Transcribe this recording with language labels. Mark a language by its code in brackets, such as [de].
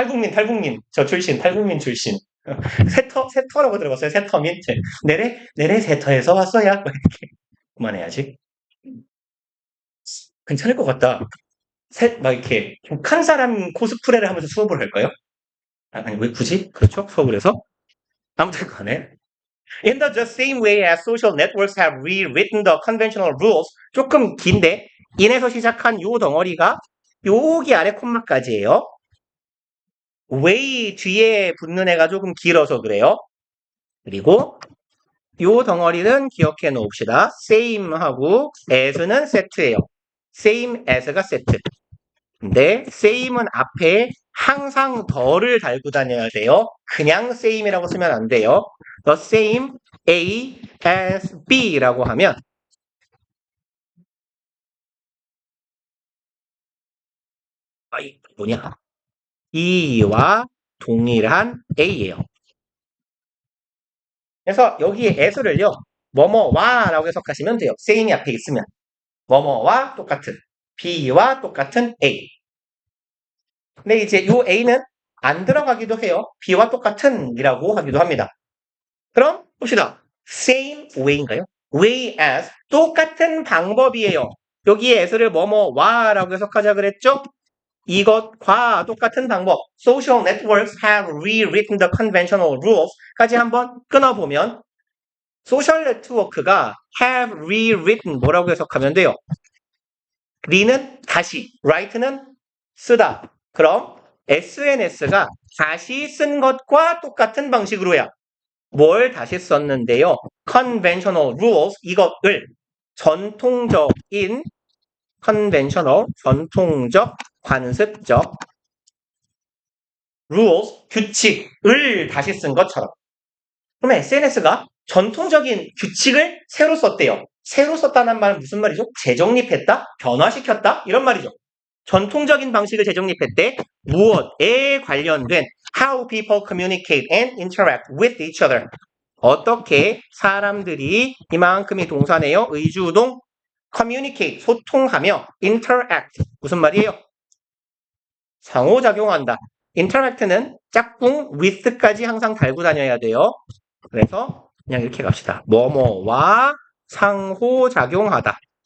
[ko] 탈북민, 저 출신, 탈북민 출신. 세터라고 들어봤어요? 세터민? 내래 세터에서 왔어야. 이렇게. 그만해야지. 괜찮을 것 같다. 막 이렇게 좀 큰 사람 코스프레를 하면서 수업을 할까요? 아니, 왜 굳이? 그렇죠? 수업을 해서? 아무튼 간에. [en] In the just same way as social networks have rewritten the conventional rules. [ko] 조금 긴데, 인에서 시작한 요 덩어리가 여기 아래 콤마까지예요. way 뒤에 붙는 애가 조금 길어서 그래요. 그리고 요 덩어리는 기억해 놓읍시다. same하고 as는 세트예요. same as가 세트. 근데 same은 앞에 항상 더를 달고 다녀야 돼요. 그냥 same이라고 쓰면 안 돼요. The same A as B라고 하면 이 뭐냐? E와 동일한 A예요. 그래서 여기에 as를요. 뭐뭐와라고 해석하시면 돼요. same이 앞에 있으면 뭐뭐와 똑같은 B와 똑같은 A. 근데 이제 요 A는 안 들어가기도 해요. B와 똑같은 이라고 하기도 합니다. 그럼 봅시다. same way인가요? way as 똑같은 방법이에요. 여기에 as를 뭐뭐와라고 해석하자 그랬죠? 이것과 똑같은 방법. [en] Social networks have rewritten the conventional rules까지 [ko] 한번 끊어보면 소셜 네트워크가 [en] have rewritten [ko] 뭐라고 해석하면 돼요? re는 다시, write는 쓰다. 그럼 SNS가 다시 쓴 것과 똑같은 방식으로야. 뭘 다시 썼는데요? conventional rules 이것을 전통적인 conventional 전통적 관습적 rules 규칙을 다시 쓴 것처럼. 그러면 SNS가 전통적인 규칙을 새로 썼대요. 새로 썼다는 말은 무슨 말이죠? 재정립했다? 변화시켰다? 이런 말이죠. 전통적인 방식을 재정립했대. 무엇에 관련된 [en] how people communicate and interact with each other. [ko] 어떻게 사람들이 이만큼이 동사네요. 의주동 communicate 소통하며 interact 무슨 말이에요? 상호작용한다. interact는 짝꿍 with까지 항상 달고 다녀야 돼요. 그래서 그냥 이렇게 갑시다. 뭐뭐와 상호작용하다.